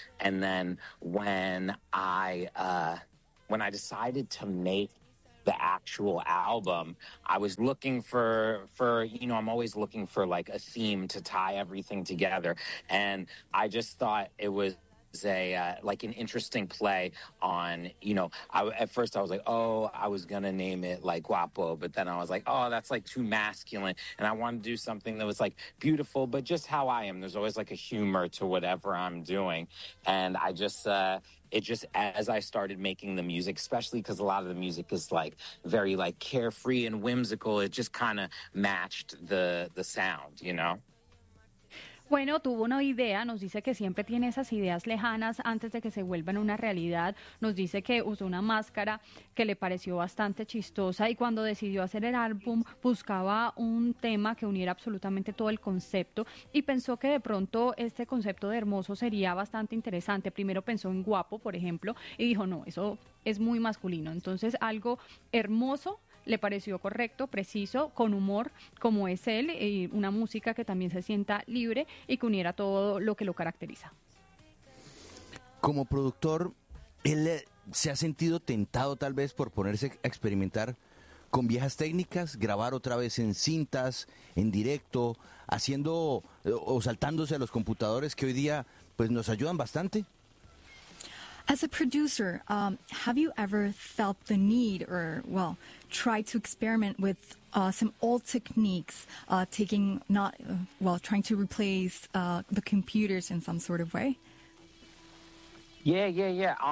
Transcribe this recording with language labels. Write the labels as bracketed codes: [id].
[en] And then when I decided to make the actual album, I was looking for you know, I'm always looking for like a theme to tie everything together, and I just thought it was like an interesting play on, you know, at first I was like, oh, I was gonna name it like Guapo, but then I was like, oh, that's like too masculine, and I wanted to do something that was like beautiful, but just how I am. There's always like a humor to whatever I'm doing, and I just as I started making the music, especially because a lot of the music is like very like carefree and whimsical, it just kind of matched the sound, you know. [es] Bueno, tuvo una idea, nos dice que siempre tiene esas ideas lejanas antes de que se vuelvan una realidad. Nos dice que usó una máscara que le pareció bastante chistosa y cuando decidió hacer el álbum buscaba un tema que uniera absolutamente todo el concepto y pensó que de pronto este concepto de hermoso sería bastante interesante. Primero pensó en guapo, por ejemplo, y dijo, no, eso es muy masculino. Entonces, algo hermoso le pareció correcto, preciso, con humor, como es él, y una música que también se sienta libre y que uniera todo lo que lo caracteriza. Como productor, ¿él se ha sentido tentado tal vez por ponerse a experimentar con viejas técnicas, grabar otra vez en cintas, en directo, haciendo o saltándose a los computadores que hoy día pues nos ayudan bastante? [en] As a producer, have you ever felt the need or, well, tried to experiment with some old techniques, trying to replace the computers in some sort of way? Yeah.